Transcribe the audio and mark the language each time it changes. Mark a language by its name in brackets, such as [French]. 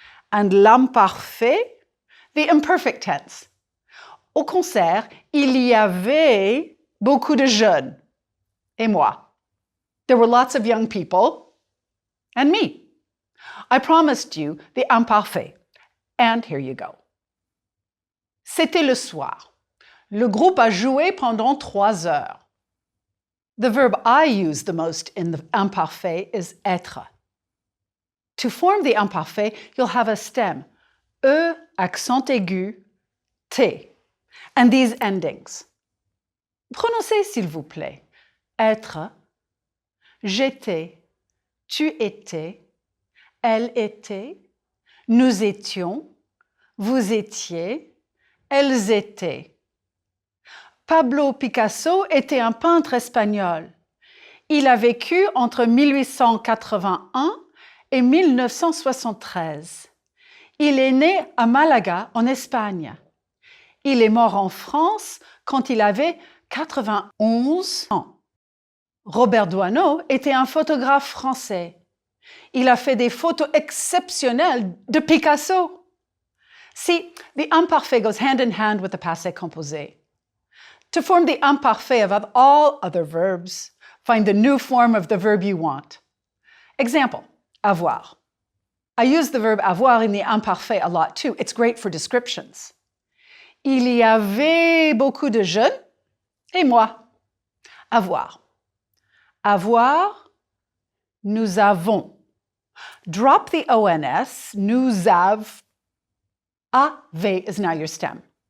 [English] And l'imparfait, the imperfect tense. [French] Au concert, il y avait beaucoup de jeunes. Et moi. [English] There were lots of young people. And me. I promised you the imparfait. And here you go. [French] C'était le soir. Le groupe a joué pendant 3 heures. [English] The verb I use the most in the imparfait is être. To form the imparfait, you'll have a stem, E, accent aigu, T, and these endings. [French] Prononcez, s'il vous plaît. Être, j'étais, tu étais, elle était, nous étions, vous étiez, elles étaient. Pablo Picasso était un peintre espagnol. Il a vécu entre 1881 et 1973. Il est né à Malaga, en Espagne. Il est mort en France quand il avait 91 ans. Robert Doisneau était un photographe français. Il a fait des photos exceptionnelles de Picasso. [English] See, the imparfait goes hand in hand with the passé composé. To form the imparfait of all other verbs, find the new form of the verb you want. Example, avoir. I use the verb avoir in the imparfait a lot too. It's great for descriptions. [French] Il y avait beaucoup de jeunes et moi. Avoir. Avoir, nous avons. [English] Drop the ONS, [French] nous avons. [English] Ave is now your stem.